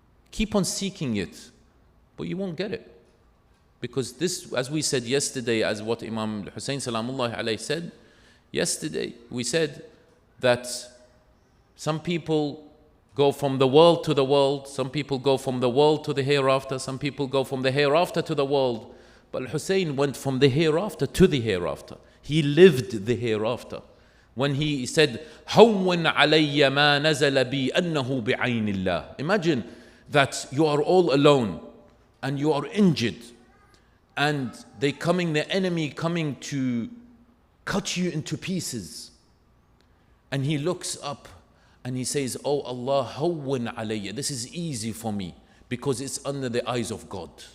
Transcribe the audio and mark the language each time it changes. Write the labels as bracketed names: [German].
[English] Keep on seeking it, but you won't get it. Because this, as we said yesterday, as what Imam Hussain Salamullahi alayhi said, yesterday we said that some people go from the world to the world, some people go from the world to the hereafter, some people go from the hereafter to the world. But Hussein went from the hereafter to the hereafter. He lived the hereafter. When he said, [Arabic] هَوِّنْ عَلَيَّ مَا نَزَلَ بِي أَنَّهُ بِعَيْنِ اللَّهِ. [English] Imagine that you are all alone and you are injured and the enemy coming to cut you into pieces. And he looks up and he says, oh Allah, [Arabic] هَوِّنْ عَلَيَّ. [English] This is easy for me because it's under the eyes of God.